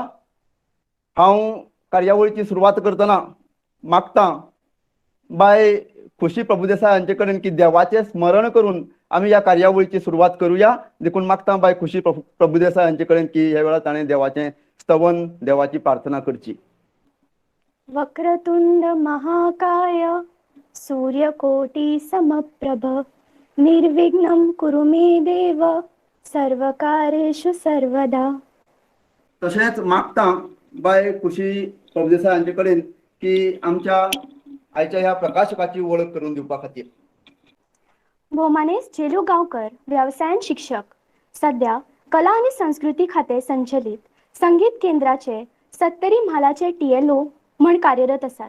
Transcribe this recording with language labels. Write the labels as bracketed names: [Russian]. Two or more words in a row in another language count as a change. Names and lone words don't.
[Konkani] हांव कार्यावळीची सुरवात करतना मागता बाय खुशी प्रभुदेसाय हांचे कडेन की देवाचे स्मरण करून आमी या कार्यावळीची सुरवात करूया। देखून मागता बाय खुशी प्रभुदेसाय हांचे कडेन की ह्या वेळार ताणें देवाचें स्तवन, देवाची प्रार्थना करची। [Sanskrit] वक्रतुंड महाकाय सूर्यकोटि समप्रभ निर्विघ्नं कुरु मे देव सर्वकार्येषु सर्वदा। [Konkani] तशेंच मागता बाय खुशी प्रभुदेसाय हांचे कडेन की आमच्या आयच्या ह्या प्रकाशकाची वळख करून दिवपा खातीर। भोमानेस झेलू गांवकर व्यवसायान शिक्षक, सध्या कला आणि संस्कृती खाते संचलित संगीत केंद्राचे 70 म्हालाचे TLO म्हण कार्यरत आसात।